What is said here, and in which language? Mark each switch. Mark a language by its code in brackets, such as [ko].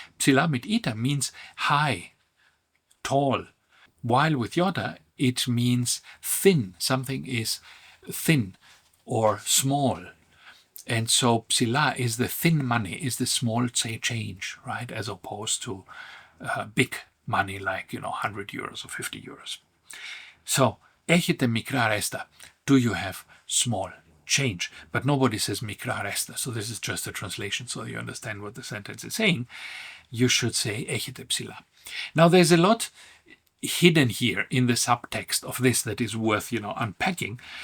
[en] Ψηλά mit eta means high, tall, while with iota it means thin. Something is thin or small. And so ψηλά is the thin money, is the small change, right? As opposed to big money like, 100 euros or 50 euros. [el] So, έχετε μικρά ρέστα. [en] Do you have small change? But nobody says [el] μικρά ρέστα. [en] So this is just a translation so you understand what the sentence is saying. You should say [el] έχετε ψηλά. [en] Now there's a lot hidden here in the subtext of this that is worth, unpacking.